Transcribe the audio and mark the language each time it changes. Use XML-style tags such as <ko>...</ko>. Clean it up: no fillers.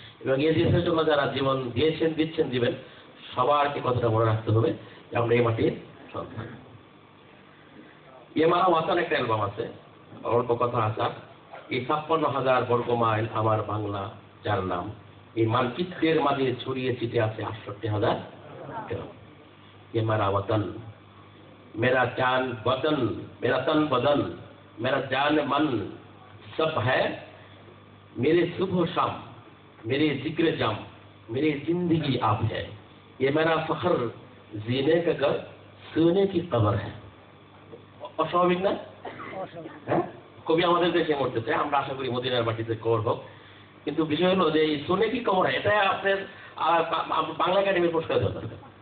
<bn>এবং এই দেশের জন্য যারা জীবন দিয়েছেন, দিচ্ছেন, দিবেন, সবারকে কথাটা মনে রাখতে হবে যে আমরা এই মাটির সন্তান। মারা ওয়াতান একটা অ্যালবাম আছে, অল্প কথা আছে। এই 56,000 বর্গ মাইল আমার বাংলা যার নাম, এই মানচিত্রের মাঝে ছড়িয়ে ছিটে আছে 68,000 গ্রাম।</bn> <hi>মারা ওয়াতান मेरा जान वतन, मेरा तन बदन, मेरा जान मन सब है मेरे सुबह शाम, मेरे जिक्र जाम, मेरी जिंदगी आप है, ये मेरा फख्र जीने का घर, सोने की कब्र है।</hi> <bn>অস্বাভাবিক না? হ্যাঁ, কবি আমাদের দেশে মরতে চায়, আমরা আশা করি মদিনার মাটিতে কবর হোক। কিন্তু বিষয় হলো যে এই সোনে কি কবর হয়, এটা আপনার বাংলা একাডেমির পুরস্কার দেওয়া দরকার।</bn>